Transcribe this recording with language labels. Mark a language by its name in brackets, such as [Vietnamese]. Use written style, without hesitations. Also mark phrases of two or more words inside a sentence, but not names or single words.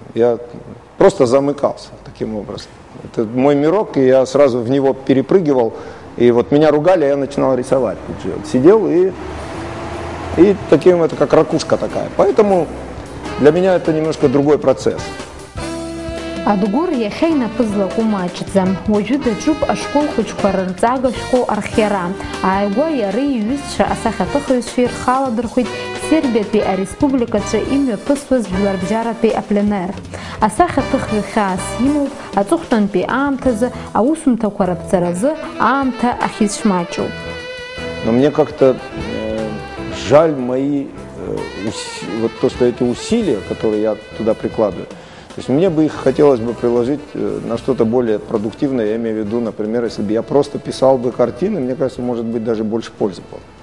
[Russian] Я просто замыкался таким образом. Это мой мирок, и я сразу в него перепрыгивал. И вот меня ругали, а я начинал рисовать. Сидел и таким, это как ракушка такая. Поэтому для меня это немножко другой процесс. Адгур яхейна пызлаку мачдзам. [Abkhazian] Уажәыда џьуп ашкол хәыҷқәа рырҵага шәҟәы архиара. Ааигәа иара иҩызцәа асахьаҭыхыҩцәа ирхаладырхәит Сербиатәи ареспубликаҿы имҩаԥысуаз жәларбжьаратәи апленер. Асахьаҭыхҩы хьаас имоуп аҵыхәтәантәи аамҭазы аусумҭақәа раԥҵаразы аамҭа ахьицәмаҷуп. [Russian] Но мне как-то жаль мои, вот то, что эти усилия, которые я туда прикладываю, то есть мне бы их хотелось бы приложить на что-то более продуктивное, я имею в виду, например, если бы я просто писал бы картины, мне кажется, может быть, даже больше пользы было.